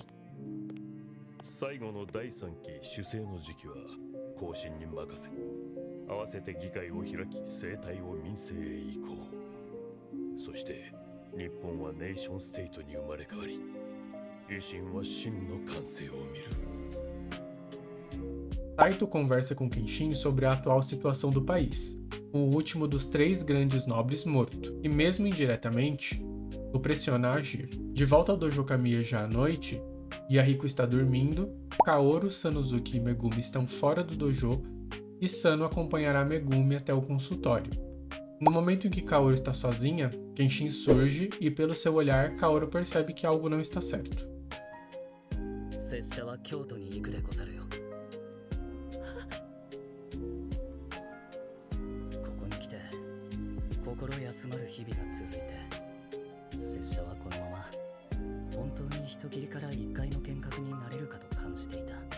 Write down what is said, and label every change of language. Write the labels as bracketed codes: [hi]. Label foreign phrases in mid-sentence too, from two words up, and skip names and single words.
[ja] 最後の第3期主政の時期は後進に任せ、合わせて議会を開き政体を民政へ移行。そして日本は [en] nation state [ja] に生まれ変わり、維新は真の完成を見る。 [pt] Saito conversa com Kenshin sobre a atual situação do país, o último dos 3 grandes nobres morto, e mesmo indiretamente, o pressiona a agir. De volta ao Dojo Kamiya já à noite, Yahiko está dormindo, Kaoru, Sanosuke e Megumi estão fora do dojo, e Sano acompanhará Megumi até o consultório. No momento em que Kaoru está sozinha, Kenshin surge e pelo seu olhar, Kaoru percebe que algo não está certo. [ja] 拙者は京都に行くでござるよ。ここに来て心休まる日々が続いて、拙者はこのまま本当に人斬りから一回の剣客になれるかと感じていた。